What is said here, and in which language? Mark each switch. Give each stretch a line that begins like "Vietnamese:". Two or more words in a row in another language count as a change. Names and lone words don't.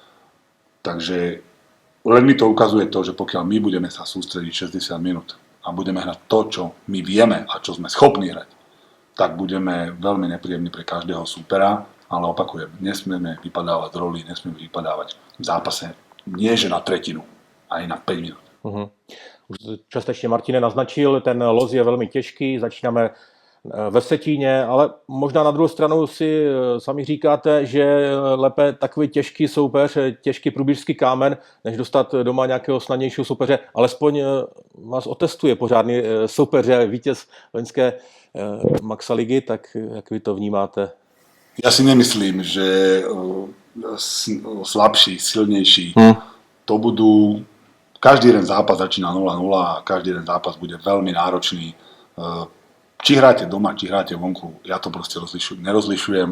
Slovak: Takže len mi to ukazuje to, že pokiaľ my budeme sa sústrediť 60 minút a budeme hrať to, čo my vieme a čo sme schopní hrať, tak budeme veľmi nepríjemní pre každého súpera, ale opakujem, nesmieme vypadávať z roli, nesmieme vypadávať v zápase nie že na tretinu, aj na 5 minút.
Czech: Už částečně Martine naznačil, ten los je velmi těžký, začínáme ve Vsetíně, ale možná na druhou stranu si sami říkáte, že lépe takový těžký soupeř, těžký průběžský kámen, než dostat doma nějakého snadnějšího soupeře, alespoň vás otestuje pořádný soupeře, vítěz loňské Maxa ligy, tak jak vy to vnímáte?
Slovak: Ja si nemyslím, že slabší, silnejší to budú. Každý jeden zápas začína 0-0 a každý jeden zápas bude veľmi náročný. Či hráte doma, či hráte vonku, ja to proste nerozlišujem.